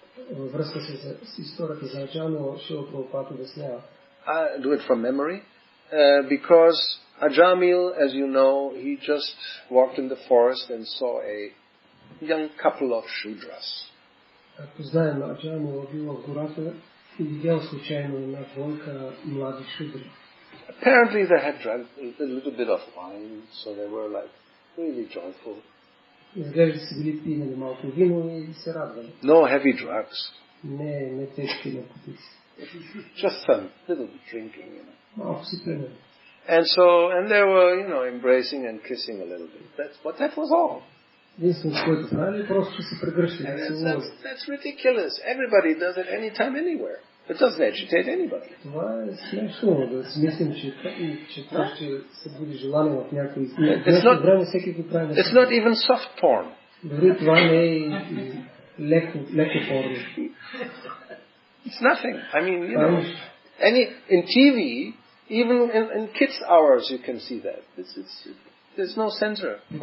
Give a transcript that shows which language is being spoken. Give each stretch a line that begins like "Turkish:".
Bulgarian: Във връзка с историята за Аджамил, Шрила Прабхупада обяснява.
English: I do it from memory, because Ajamil, as you know, he just walked in the forest and saw a young couple of Shudras.
Bulgarian: Както знаем, Аджамил бил в гората и видял случайно една двойка млади шудри.
English: Apparently they had drunk a little bit of wine, so they were like really joyful.
Bulgarian: Изглежда са били пинали малко вино и се радвали.
English: No heavy drugs.
Bulgarian: Не тежки наркотици.
English: Just some little drinking,
Bulgarian: Малко си пинали.
English: And they were, embracing and kissing a little bit. That was all.
Bulgarian: Единственото, което правили, просто че се прегръщали.
English: That's ridiculous. Everybody does it anytime, anywhere. It doesn't agitate anybody.
Bulgarian: Това е смешно да си мислим, че това ще събуди желание в някой. Време всеки го прави.
English: It's not even soft porn.
Bulgarian: Дори това не е леко порно.
English: It's nothing. I mean, you know, in TV, even in kids' hours, you can see that. There's no censor.